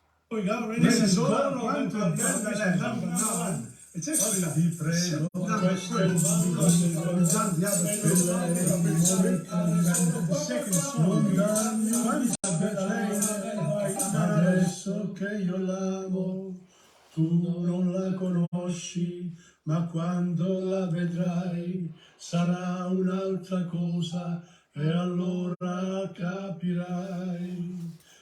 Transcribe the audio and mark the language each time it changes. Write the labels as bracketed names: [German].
[English] We go, this is all quanto è bella number 9. It's actually number 3 because we've done the other two. And the second song is [Italian] Quanto è bella lei, adesso che io l'amo, tu non la conosci, ma quando la vedrai sarà un'altra cosa e allora capirai.